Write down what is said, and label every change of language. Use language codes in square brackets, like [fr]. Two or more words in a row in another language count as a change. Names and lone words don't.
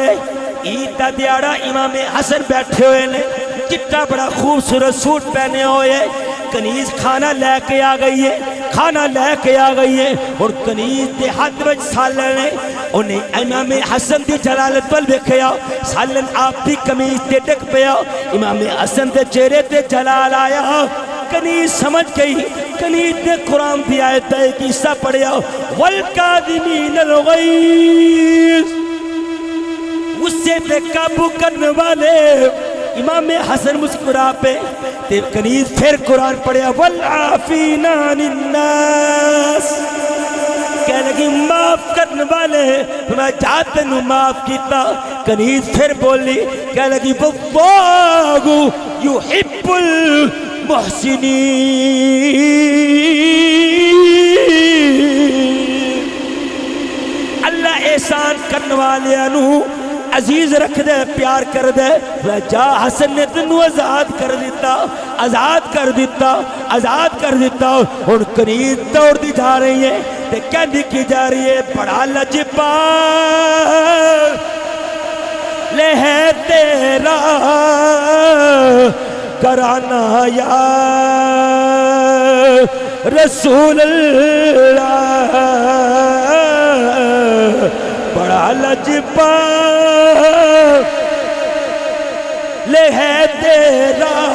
[pa] عید دا دیاڑا امام حسن بیٹھے ہوئے نے، چٹا بڑا خوبصورت سوٹ پہنے ہوئے، کنیز کھانا لے کے آ گئی ہے، کھانا لے کے آ گئی ہے، اور کنیز دے ہاتھ وچ سالن ہے۔ انہیں امام حسن دی جلالت ول ویکھیا، سالن آپ دی قمیض تے ڈگ پیا، امام حسن دے چہرے تے جلال آیا۔ کنیز سمجھ گئی، کنیز نے قرآن دی آیت ہے کہ حصہ پڑھیا [ar] والکاظمین الغیظ، [pa] غصے پہ قابو کرنے والے۔ امام حسن مسکرا پہ تے کنیز پھر قرآن پڑھیا [ar] والعافین عن الناس، [pa] کہنے لگی معاف کرنے والے، میں جاتے نو معاف کیتا۔ کنیز پھر بولی، کہنے لگی [ar] واللہ یحب المحسنین، [pa] اللہ احسان کرنے والے انو عزیز رکھ دے، پیار کر دے۔ جا حسن نے تنو آزاد کر دیتا، آزاد کر دیتا، آزاد کر دیتا۔ اور کنیز دوڑ دی جا رہی ہے تے کہندی کی جا رہی ہے بڑا لجپال لے ہے تیرا کرانا یا رسول اللہ، بڑا لجپال لے ہے تیرا